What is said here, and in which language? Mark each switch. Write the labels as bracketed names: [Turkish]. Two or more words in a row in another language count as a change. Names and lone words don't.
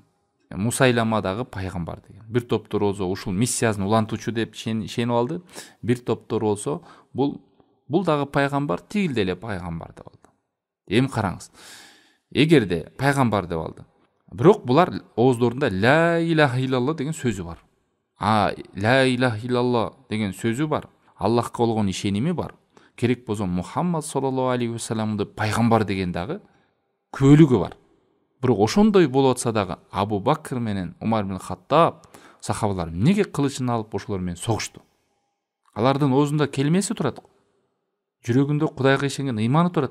[Kyrgyz] Мусайлама дагы пайгамбар деген. Бир топтор болсо ушул миссиясын улантуучу деп ишенип алды. Бир топтор болсо бул дагы пайгамбар, тигил деле пайгамбар деп алды. Эми караңыз. Эгерде пайгамбар деп алды. Бирок булар ооздорунда [Arabic] لا إله إلا الله [Kyrgyz] деген сөзү бар. [Arabic] لا إله إلا الله деген сөзү бар. [Kyrgyz] Аллахка болгон ишеними бар. Керек болсо Мухаммад саллаллаху алейхи вассаламды пайгамбар деген дагы күбөлүгү бар. Бирок ошондой болуп атса дагы Абу Бакр менен Умар ибн Хаттаб сахабалар эмнеге кылычын алып ошолор менен согушту? Алардын оозунда келмеси турат. Жүрөгүндө Кудайга ишенген ыйманы турат.